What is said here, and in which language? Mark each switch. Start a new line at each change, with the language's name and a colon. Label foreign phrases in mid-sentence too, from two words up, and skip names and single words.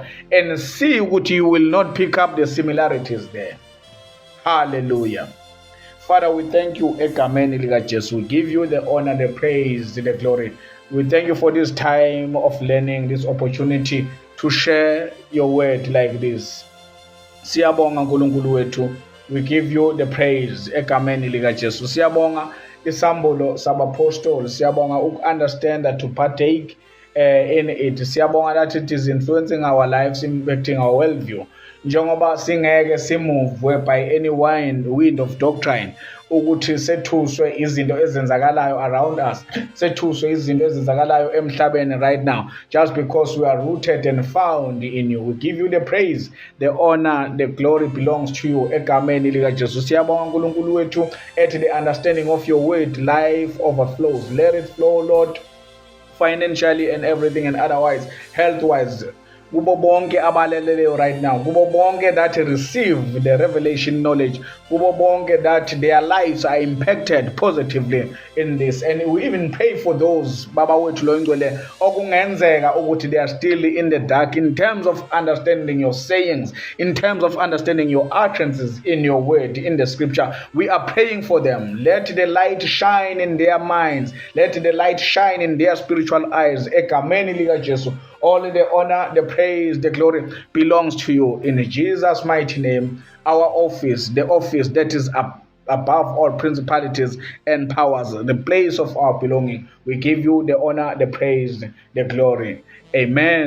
English: And see what you will not pick up the similarities there. Hallelujah. Father, we thank you,
Zulu: Ekameni Liga Jesus.
English: We give you the honor, the praise, the glory. We thank you for this time of learning, this opportunity to share your word like this.
Zulu: Siyabonga nkulunkulu wethu.
English: We give you the praise
Zulu: egameni lika Jesu. Siyabonga isambulo sabapostoli.
English: Siyabonga understand that to partake in it. Siyabonga that it is influencing our lives, impacting our worldview.
Zulu: Njengoba singeke simove
English: by any wind of doctrine
Zulu: ukuthi sethuswe izinto ezenzakalayo
English: around us,
Zulu: sethuswe izinto ezenzakalayo emhlabeni
English: right now, just because we are rooted and found in you. We give you the praise, the honor, the glory belongs to you
Zulu: egameni lika Jesu. Siyabonga nkulunkulu wethu ethi
English: the understanding of your word life overflows. Let it flow, Lord, financially and everything and otherwise, health-wise,
Zulu: kubo bonke abaleleleyo
English: right now,
Zulu: kubo bonke
English: that receive the revelation knowledge,
Zulu: kubo bonke
English: that their lives are impacted positively in this. And we even pray for those
Zulu: baba wethu lo ngcwele okungenzeka ukuthi
English: they are still in the dark in terms of understanding your sayings, in terms of understanding your utterances in your word, in the scripture. We are praying for them. Let the light shine in their minds, let the light shine in their spiritual eyes
Zulu: egameni lika Jesu.
English: All the honor, the praise, the glory belongs to you. In Jesus' mighty name, our office, the office that is above all principalities and powers, the place of our belonging, we give you the honor, the praise, the glory.